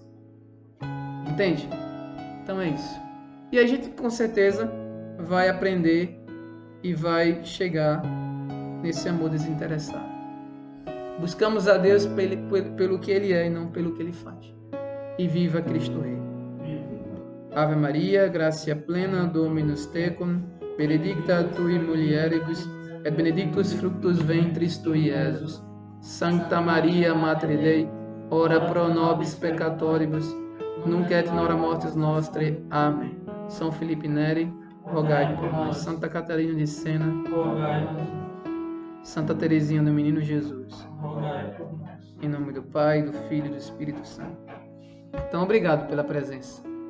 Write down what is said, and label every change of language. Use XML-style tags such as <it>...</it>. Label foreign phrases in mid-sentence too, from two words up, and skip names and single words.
<pt>Entende? Então é isso. E a gente com certeza vai aprender e vai chegar nesse amor desinteressado. Buscamos a Deus pelo que Ele é e não pelo que Ele faz. E viva Cristo Rei.</pt> <la>Ave Maria, gratia plena, Dominus tecum, benedicta tui mulieribus, et benedictus fructus ventris tui, Jesus. Sancta Maria, Mater Dei, ora pro nobis peccatoribus, nunc et in hora mortis nostrae.</la> <pt>Amém. São Felipe Neri, rogai por nós. Santa Catarina de Sena, rogai por nós. Santa Teresinha do Menino Jesus, rogai por nós. Em nome do Pai, do Filho e do Espírito Santo. Então, obrigado pela presença.</pt>